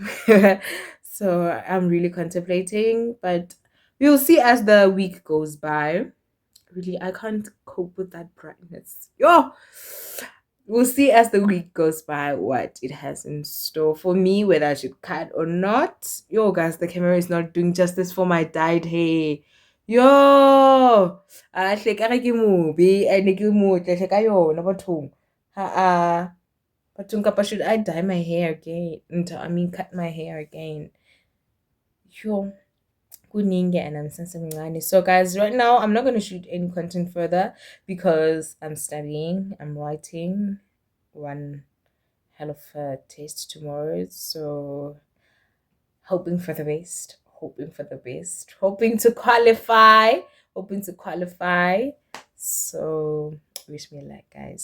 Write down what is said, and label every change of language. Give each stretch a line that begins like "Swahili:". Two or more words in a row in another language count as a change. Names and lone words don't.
English: So I'm really contemplating, but we'll see as the week goes by. Really, I can't cope with that brightness. Yo, we'll see as the week goes by what it has in store for me, whether I should cut or not. Yo, guys, the camera is not doing justice for my dyed hair.
Southern Sotho: Yo, hle ka re ke mobe ene ke motle hle ka yona bathong. Ha bathong kapa
English: should I dye my hair again? I mean cut my hair again. Yo. So guys, right now I'm not going to shoot any content further because I'm studying. I'm writing one hell of a test tomorrow, so hoping for the best, hoping to qualify, so wish me luck, guys.